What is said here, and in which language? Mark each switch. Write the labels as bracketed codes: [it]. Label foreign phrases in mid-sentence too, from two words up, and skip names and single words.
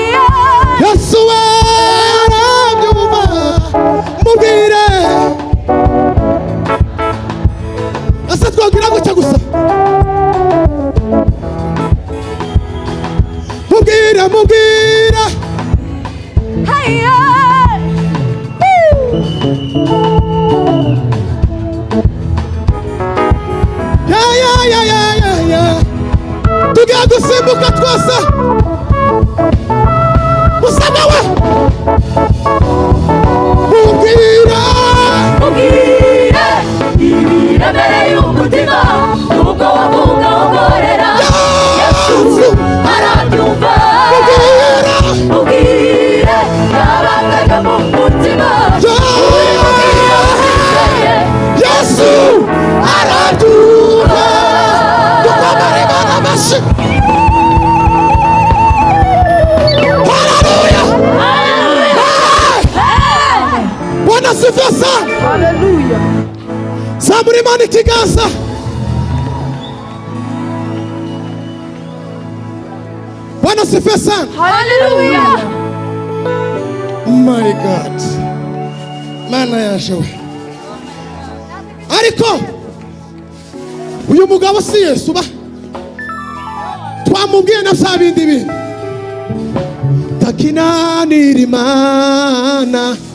[rw] Yesu we arabyumva, mubwire. Ese twagira gutya gusa, mubwire, mubwire, Hey! ya ya ya ya ya ya, tugiye gusimbuka twese, gusa nawe mubwire, Ubwire ibiremereye umutima, nuko wavuga umorera. Yesu arabyumva, mubwire, ubwire ryabanga ryo mu mutima, uri mubwire umwizeye Yesu arabyumva. Dukomere Imana amashyi. Haleluya. [sw] Bwana asifiwe sana. [rw] Hallelujah. Zamura Imana ikiganza. [sw] Bwana asifiwe sana. [rw] Hallelujah. [en] My God. [rw] Mana yaje we. Ariko uyu mugabo si Yesu ba. Twamubwiye na bya bindi bintu. Takinanira Imana.